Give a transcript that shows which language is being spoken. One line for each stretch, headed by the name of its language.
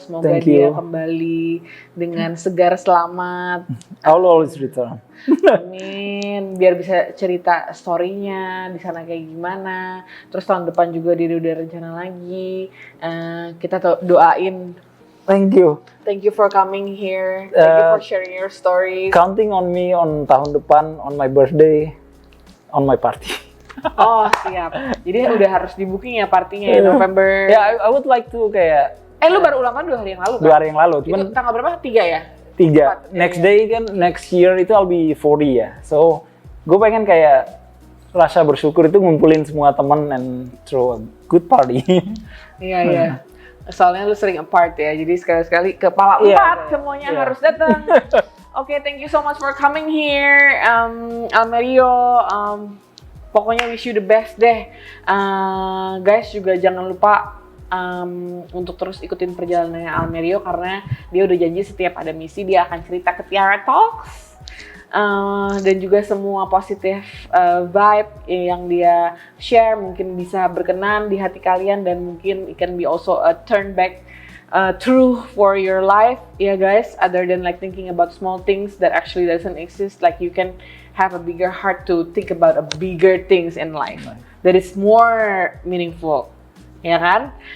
Indonesian: Semoga dia kembali dengan segar selamat.
English: I'll always return.
Indonesian: Amin. Biar bisa cerita story-nya di sana kayak gimana. Terus tahun depan juga dia udah rencana lagi. Kita doain.
English: Thank you. Thank you for coming here. Thank you for sharing your stories. Counting on me on
Indonesian: tahun depan,
English: on my birthday, on my party.
Indonesian: Oh, siap. Jadi udah harus di booking ya partinya ya, November.
English: Yeah, I would like to kayak.
Indonesian: Lu baru ulang tahun 2 hari yang lalu kan? 2 hari yang lalu. Cuman itu tanggal berapa? 3 ya?
English: 3. Next day kan, next year itu I'll be 40 ya. So,
Indonesian: gue pengen kayak rasa bersyukur itu ngumpulin semua temen
English: and throw a good party.
Indonesian: Iya. Soalnya lu sering apart ya, jadi sekali-sekali kepala 4 semuanya harus datang.
English: Oke, thank you so much for coming here, Amerio.
Indonesian: Pokoknya
English: wish you the best
Indonesian: deh. Guys juga jangan lupa untuk terus ikutin perjalanannya Amerio karena dia udah janji setiap ada misi dia akan cerita ke Tiara Talks. Dan juga semua positif vibe yang dia share mungkin bisa berkenan di hati kalian dan mungkin
English: it can be also a turn back true for your life ya guys, other than like thinking about small things that actually doesn't exist, like you can have a bigger heart to think about a bigger things in life that is more meaningful, ya kan?